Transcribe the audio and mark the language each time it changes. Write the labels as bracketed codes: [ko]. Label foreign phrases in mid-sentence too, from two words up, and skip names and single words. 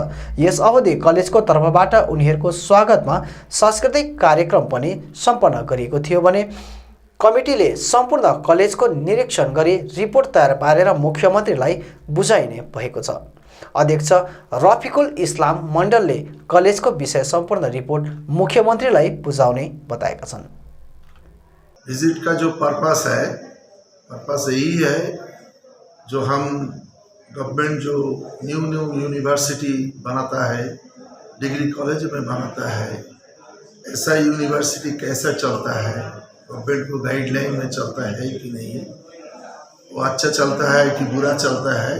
[ne] यस अवधि कलेजको तर्फबाट उनीहरूको स्वागतमा सांस्कृतिक कार्यक्रम पनि सम्पन्न गरिएको थियो भने कमिटीले सम्पूर्ण कलेजको निरीक्षण गरी रिपोर्ट तयार पारेर मुख्यमन्त्रीलाई बुझाइने भएको छ। अध्यक्ष रफिकुल इस्लाम मण्डलले कलेजको विषय सम्पूर्ण रिपोर्ट मुख्यमन्त्रीलाई बुझाउने बताएका छन्। [hi] विजिट का जो पर्पस है, पर्पस यही है जो हम गवर्नमेंट जो [en] new university [hi] बनाता है, [en] degree college [hi] में बनाता है, ऐसा यूनिवर्सिटी कैसा चलता है, गवर्नमेंट को गाइडलाइन में चलता है कि नहीं, वो अच्छा चलता है कि बुरा चलता है।